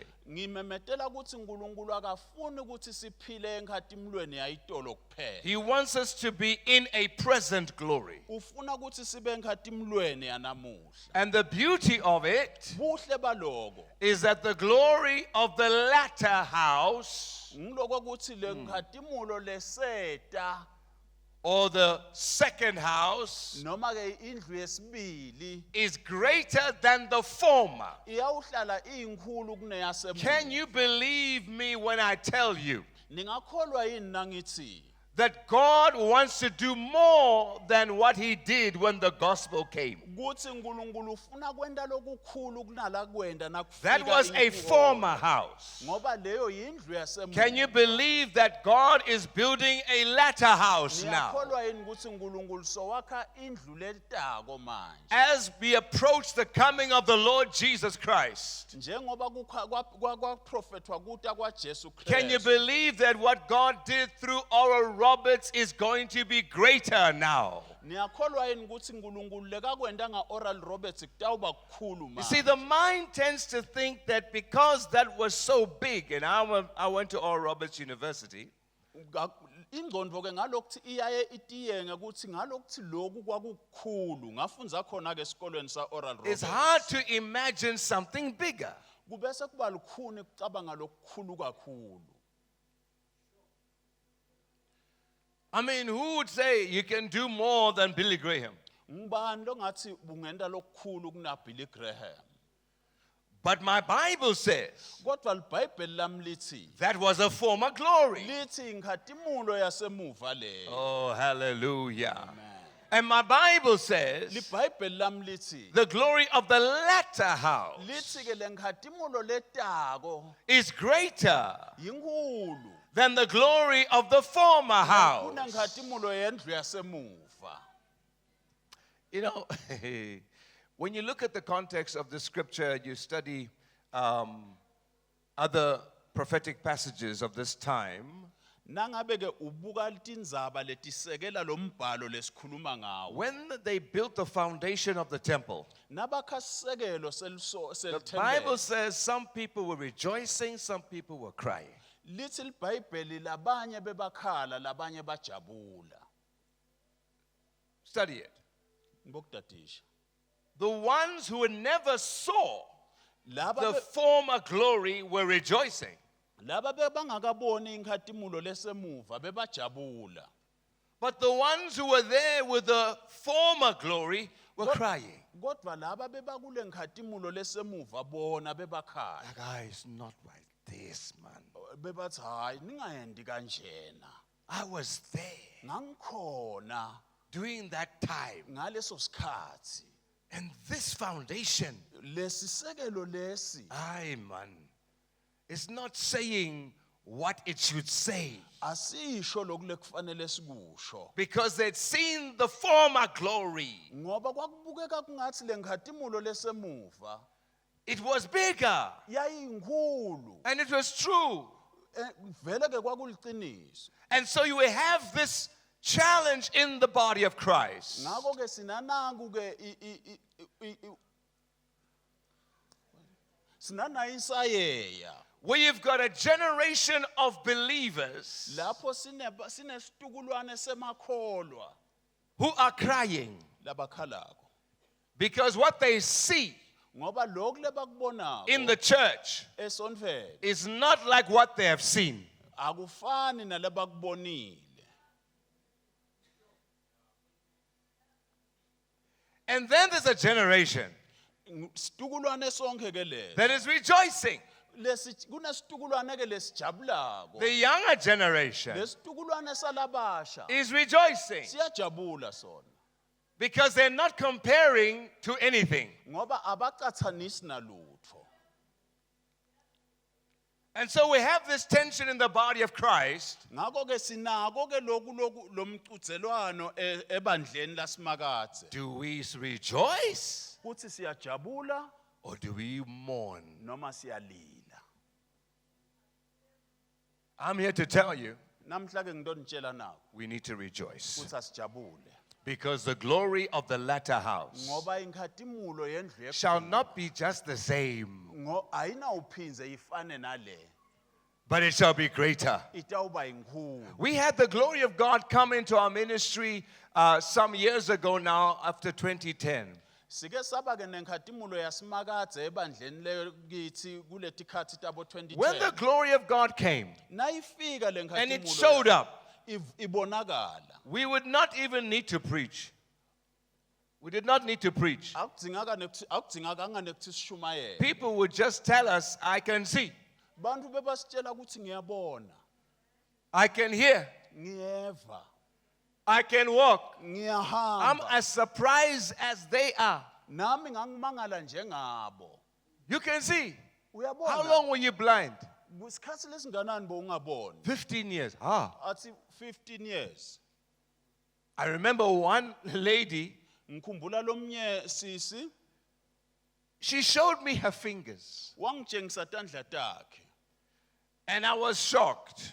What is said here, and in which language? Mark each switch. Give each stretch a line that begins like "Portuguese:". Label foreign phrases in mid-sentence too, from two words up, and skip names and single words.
Swati: ngimemetela ukuthi uNkulunkulu akafuni ukuthi siphile enkhadimulweni yayitolo kuphela.
English: He wants us to be in a present glory.
Swati: Ufuna ukuthi sibe enkhadimulweni yanamuhla.
English: And the beauty of it
Swati: Buhle baloko
English: is that the glory of the latter house
Swati: ngiloko ukuthi le nkhadimulo leseta
English: or the second house
Swati: noma ke indlu yesibili
English: is greater than the former.
Swati: iyawuhlala iyinkulu kuneyasemuva.
English: Can you believe me when I tell you
Swati: Ningakholwa yini nangithi
English: that God wants to do more than what he did when the gospel came?
Swati: kuthi uNkulunkulu ufuna kwenda lokukhulu kunala kwenda nakufika
English: That was a
Swati: inkubo.
English: former house.
Swati: Ngoba leyo yindlu yasemuva.
English: Can you believe that God is building a latter house now?
Swati: Niyakholwa yini ukuthi uNkulunkulu sowakha indlu letako manje?
English: As we approach the coming of the Lord Jesus Christ,
Swati: Njengoba kwaprofethwa kuta kwaJesu
English: can you
Swati: Kristu.
English: believe that what God did through Oral Roberts is going to be greater now?
Swati: Niyakholwa yini ukuthi uNkulunkulu lekakwenda nga-Oral Roberts kutawuba kukhulu
English: You see,
Swati: manje?
English: the mind tends to think that because that was so big, and I went to Oral Roberts University,
Swati: Ingqondo ke ngalokuthi iyaye itiyenge ukuthi ngalokuthi lokhu kwakukhulu ngafundza khona ke esikolweni sa-Oral
English: it's
Swati: Roberts.
English: hard to imagine something bigger.
Swati: Kubese kuba lukhuni kucabanga lokukhulu kakhulu.
English: I mean, who would say you can do more than Billy Graham?
Swati: Ngubani lo ngathi bungenda lokukhulu kuna Billy Graham?
English: But my Bible says
Swati: Kodwa libhayibheli lami lithi
English: that was a former glory.
Swati: lithi inkhadimulo yasemuva leyo.
English: Oh, hallelujah. And my Bible says
Swati: Libhayibheli lami lithi
English: the glory of the latter house
Swati: lithi ke le nkhadimulo letako
English: is greater
Swati: yinkulu
English: than the glory of the former
Swati: kuna
English: house.
Swati: nkhadimulo yendlu yasemuva.
English: You know, when you look at the context of the scripture, you study other prophetic passages of this time,
Swati: Nangabe ke ubuka tindzaba letisekela lo mbhalo lesikhuluma ngawo.
English: when they built the foundation of the temple,
Swati: Nabakha sisekelo
English: the Bible
Swati: selithempeli.
English: says some people were rejoicing, some people were crying.
Swati: Lithi libhayibheli labanye bebakhala labanye bajabula.
English: Study it.
Swati: Ngibokudadisha.
English: The ones who never saw
Swati: Laba
English: the
Swati: be-
English: former glory were rejoicing.
Swati: laba bebangakaboni inkhadimulo lesemuva bebajabula.
English: But the ones who were there with the former glory were crying.
Swati: Kodwa laba bebakule nkhadimulo lesemuva bona bebakhala.
English: Guys, not like this, man.
Swati: Bebathi hayi ningayendi kanjena.
English: I was there
Swati: Ngangikhona
English: during that time.
Swati: ngaleso sikhathi.
English: And this foundation,
Swati: Lesisekelo lesi
English: aye, man, it's not saying what it should say.
Swati: asisho lokule kufanele sikusho.
English: Because they'd seen the former glory.
Swati: Ngoba kwakubukeka kungathi le nkhadimulo lesemuva
English: It was bigger.
Swati: yayinkulu.
English: And it was true.
Swati: Vele ke kwakuliqiniso.
English: And so you will have this challenge in the body of Christ.
Swati: Ngakho ke sinanangu ke sinana isayeya.
English: Where you've got a generation of believers
Swati: Lapho sinesitukulwane semakholwa
English: who are crying
Swati: labakhalako.
English: because what they see
Swati: Ngoba lokhu lebakubonako
English: in the church
Swati: esonfele
English: is not like what they have seen.
Swati: akufani nalabakubonile.
English: And then there's a generation
Swati: Situkulwane sonke ke lesi.
English: that is rejoicing.
Swati: Kunesitukulwane ke lesijabulako.
English: The younger generation
Swati: Lesitukulwane salabasha.
English: is rejoicing
Swati: Siyajabula sona.
English: because they're not comparing to anything.
Swati: Ngoba abacathanisi nalutho.
English: And so we have this tension in the body of Christ.
Swati: Ngakho ke sinako ke lomcudzelwano ebandleni laSimakadze.
English: Do we rejoice
Swati: Kuthi siyajabula
English: or do we mourn?
Swati: noma siyalila.
English: I'm here to tell you
Swati: Namhla ke ngidonitshela nako
English: we need to rejoice
Swati: ukuthi asijabule.
English: because the glory of the latter house
Swati: Ngoba inkhatimulo yendlu
English: shall not be just the same,
Swati: ayinawuphinze ifane nale.
English: but it shall be greater.
Swati: Itawuba inkulu.
English: We had the glory of God come into our ministry some years ago now after 2010.
Swati: Sike saba ke nenkhatimulo yaSimakadze ebandleni lekithi kuletikhathi tabo
English: When the
Swati: 2010.
English: glory of God came
Swati: Nayifika le
English: and it
Swati: nkhatimulo
English: showed up,
Swati: ibonakala.
English: we would not even need to preach. We did not need to preach.
Swati: Akudzingakanga nekuthi sishumayele.
English: People would just tell us, I can see,
Swati: Bantu bebasitshela ukuthi ngiyabona,
English: I can hear,
Swati: ngiyeva,
English: I can walk. I'm
Swati: ngiyahamba.
English: as surprised as they are.
Swati: Nami ngangimangala njengabo.
English: You can see.
Swati: Uyabona?
English: How long were you blind?
Swati: Isikhathi lesinganani bo ungaboni?
English: 15 years.
Swati: Athi
English: 15 years. I remember one lady,
Swati: Ngikhumbula lomnye sisi
English: she showed me her fingers.
Swati: wangitshengisa tandla takhe
English: And I was shocked